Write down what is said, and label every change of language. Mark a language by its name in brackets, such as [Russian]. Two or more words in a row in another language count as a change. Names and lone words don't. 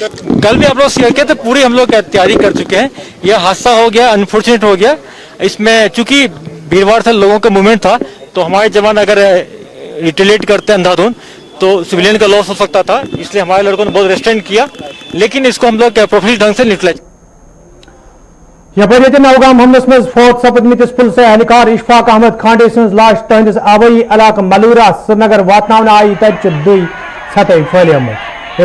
[Hindi] कल भी आप लोग शेयर किया, तो पूरी हम लोग तैयारी कर चुके हैं। यह हादसा हो गया, अनफॉर्चुनेट हो गया। इसमें चूंकि भीड़भाड़ था, लोगों का मूवमेंट था, तो हमारे जवान अगर रिटेलिएट करते अंधाधुंध तो सिविलियन का लॉस हो सकता था, इसलिए हमारे लड़कों ने बहुत रेस्ट्रेंट किया, लेकिन इसको हम लोग प्रोफेशनल ढंग से न्यूट्रलाइज। [Kashmiri] یپر یہ نوگام حملس منز فوت سپدمس پولیس اہلکار اشفاق احمد کھانڈے سنز لاش تہندس آبائی علاقہ ملورہ سرینگر واتن آیہ تہ دوی ستہ فیلمت.